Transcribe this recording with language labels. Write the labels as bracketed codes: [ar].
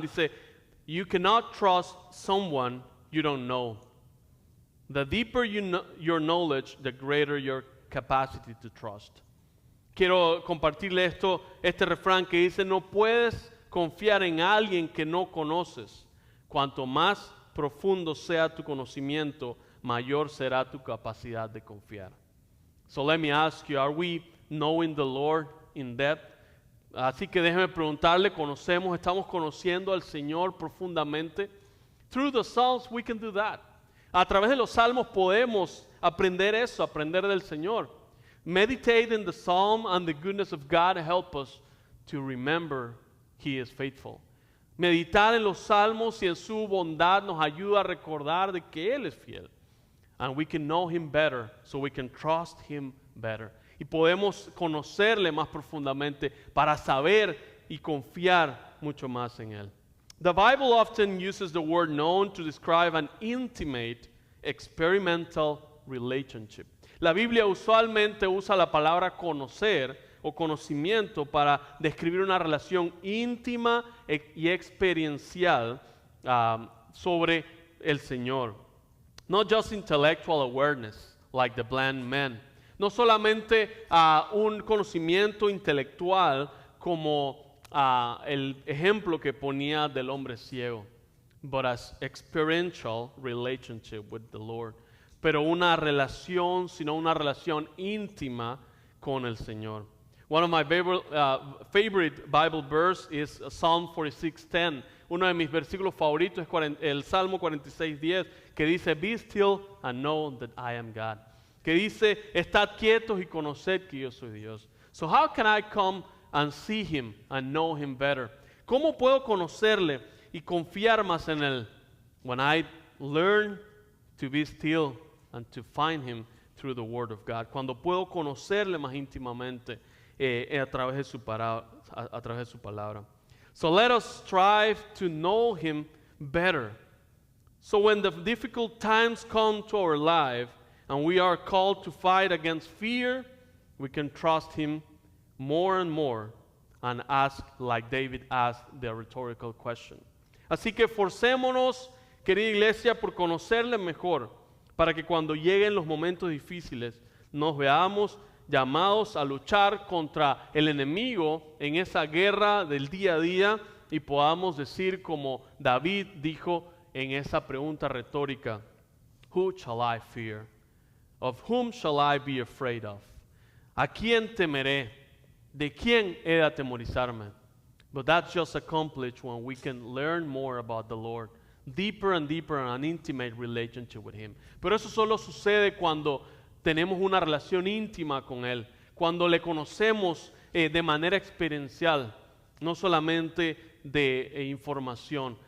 [es] Dice, [en] you cannot trust someone you don't know. The deeper your knowledge, the greater your capacity to trust. [es] Quiero compartirle este refrán que dice, no puedes confiar en alguien que no conoces. Cuanto más profundo sea tu conocimiento, mayor será tu capacidad de confiar. [en] So let me ask you, are we knowing the Lord in depth? [es] Así que déjeme preguntarle, estamos conociendo al Señor profundamente? [en] Through the Psalms we can do that. [es] A través de los salmos podemos aprender eso, aprender del Señor. [en] Meditate in the Psalm and the goodness of God help us to remember He is faithful. [es] Meditar en los salmos y en su bondad nos ayuda a recordar de que Él es fiel. [en] And we can know Him better, so we can trust Him better. [es] Y podemos conocerle más profundamente para saber y confiar mucho más en Él. [en] The Bible often uses the word known to describe an intimate, experimental relationship. [es] La Biblia usualmente usa la palabra conocer o conocimiento para describir una relación íntima y experiencial sobre el Señor. [en] Not just intellectual awareness, like the blind man. [es] No solamente un conocimiento intelectual como el ejemplo que ponía del hombre ciego, [en] but as experiential relationship with the Lord. [es] Pero una relación, sino una relación íntima con el Señor. [en] One of my favorite Bible verse is Psalm 46:10. [es] Uno de mis versículos favoritos es el Salmo 46:10, que dice, [en] Be still and know that I am God. [es] Que dice, estad quietos y conoced que yo soy Dios. [en] So how can I come and see Him and know Him better? [es] ¿Cómo puedo conocerle y confiar más en Él? [en] When I learn to be still and to find Him through the Word of God. [es] Cuando puedo conocerle más íntimamente a través de su palabra. [en] So let us strive to know Him better. So when the difficult times come to our life and we are called to fight against fear, we can trust Him more and more and ask like David asked the rhetorical question. [es] Así que forcémonos, querida iglesia, por conocerle mejor, para que cuando lleguen los momentos difíciles nos veamos llamados a luchar contra el enemigo en esa guerra del día a día y podamos decir como David dijo en esa pregunta retórica, [en] Who shall I fear? Of whom shall I be afraid of? [es] ¿A quién temeré? ¿De quién he de atemorizarme? But that's just accomplished when we can learn more about the Lord, deeper and deeper in an intimate relationship with Him. Pero eso solo sucede cuando tenemos una relación íntima con Él, cuando le conocemos de manera experiencial, no solamente de información.